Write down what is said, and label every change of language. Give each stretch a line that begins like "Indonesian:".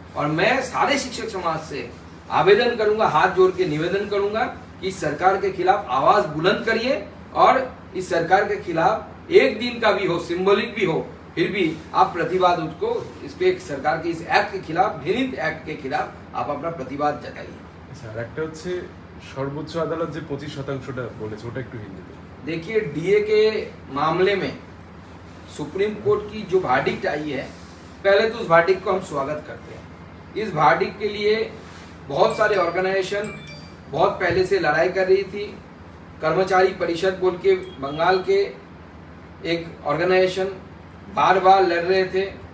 Hindi: और मैं सारे शिक्षक समाज से आवेदन करूंगा, हाथ जोड़ के निवेदन करूंगा कि इस सरकार के खिलाफ आवाज बुलंद करिए और इस सरकार के खिलाफ एक दिन का भी हो, सिंबॉलिक भी हो, फिर भी आप प्रतिवाद उसको, इस पे सरकार के इस एक्ट के खिलाफ, घृणित एक्ट के खिलाफ आप अपना प्रतिवाद जताइए।
Bangla: আচ্ছা, আর একটা হচ্ছে সর্বোচ্চ আদালত যে 25% বলেছে ওটা একটু হিন্দিতে।
Hindi: देखिए, डीए के मामले में सुप्रीम कोर्ट की जो वर्डिक्ट आई है, पहले तो उस वर्डिक्ट को हम स्वागत करते हैं। इस वर्डिक्ट के लिए बहुत सारे ऑर्गेनाइजेशन बहुत पहले से लड़ाई कर रही थी। कर्मचारी परिषद बोल के बंगाल के एक ऑर्गेनाइजेशन बार बार लड़ रहे थे।